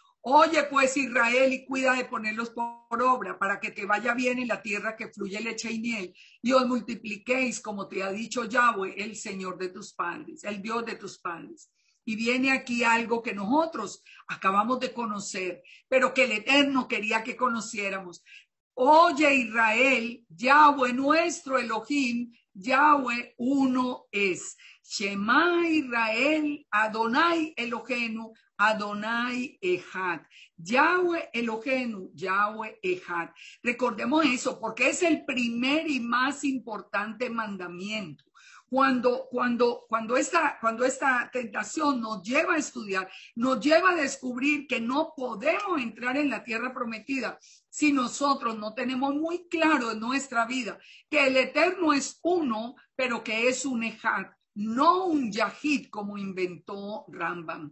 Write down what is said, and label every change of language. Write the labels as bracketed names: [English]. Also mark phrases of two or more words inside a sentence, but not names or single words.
[Spanish] Oye pues Israel y cuida de ponerlos por obra para que te vaya bien en la tierra que fluye leche y miel y os multipliquéis como te ha dicho Yahweh, el Señor de tus padres, el Dios de tus padres. Y viene aquí algo que nosotros acabamos de conocer, pero que el Eterno quería que conociéramos. Oye Israel, Yahweh nuestro Elohim, Yahweh uno es. [Hebrew] שמע ישראל, אדוני אלוהינו, אדוני אחד. יהוה אלוהינו, יהוה אחד. [Spanish] Recordemos eso porque es el primer y más importante mandamiento. Cuando esta tentación nos lleva a estudiar, nos lleva a descubrir que no podemos entrar en la tierra prometida si nosotros no tenemos muy claro en nuestra vida que el Eterno es uno, pero que es un Echad, no un Yahid como inventó Rambam.